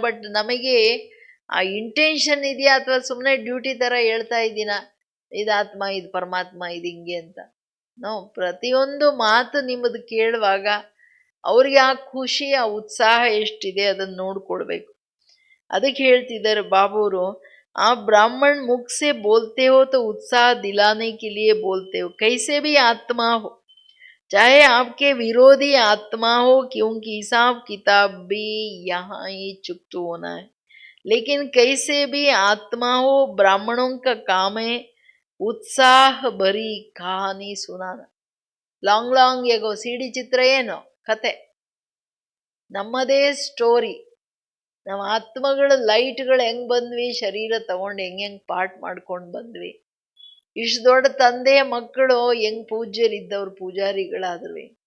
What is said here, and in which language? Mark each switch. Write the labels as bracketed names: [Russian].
[Kannada] But ನಮಗೆ ಆ intention ಇದೆಯಾ, ಅಥವಾ ಸುಮ್ಮನೆ ಡ್ಯೂಟಿ ಥರ ಹೇಳ್ತಾ ಇದ್ದೀನ, ಇದು ಆತ್ಮ, ಇದು ಪರಮಾತ್ಮ, ಇದು ಹಿಂಗೆ ಅಂತ? ನಾವು ಪ್ರತಿಯೊಂದು ಮಾತು ನಿಮ್ಮದು ಕೇಳುವಾಗ ಅವ್ರಿಗೆ ಆ ಖುಷಿ, ಆ ಉತ್ಸಾಹ ಎಷ್ಟಿದೆ ಅದನ್ನು ನೋಡ್ಕೊಡ್ಬೇಕು. ಅದಕ್ಕೆ ಹೇಳ್ತಿದ್ದಾರೆ ಬಾಬುರು, ಆ [Hindi] ब्राह्मण मुख से बोलते हो तो उत्साह दिलाने के लिए बोलते हो, कैसे भी आत्मा हो, चाहे आपके विरोधी आत्मा हो, क्योंकि हिसाब किताब भी यहाँ ही चुकता होना है. लेकिन कैसे भी आत्मा हो, ब्राह्मणों का काम है उत्साह भरी कहानी सुनाना. [Kannada] ಲಾಂಗ್ ಲಾಂಗ್ ಹೇಗೋ ಸಿಡಿ ಚಿತ್ರ ಏನೋ ಕತೆ, ನಮ್ಮದೇ ಸ್ಟೋರಿ. ನಮ್ಮ ಆತ್ಮಗಳ ಲೈಟ್ಗಳು ಹೆಂಗ್ ಬಂದ್ವಿ, ಶರೀರ ತಗೊಂಡು ಹೆಂಗ್ ಪಾಠ ಮಾಡ್ಕೊಂಡು ಬಂದ್ವಿ. ಇಷ್ಟು ದೊಡ್ಡ ತಂದೆಯ ಮಕ್ಕಳು ಹೆಂಗ್ ಪೂಜ್ಯರಿದ್ದವ್ರು ಪೂಜಾರಿಗಳಾದ್ವಿ.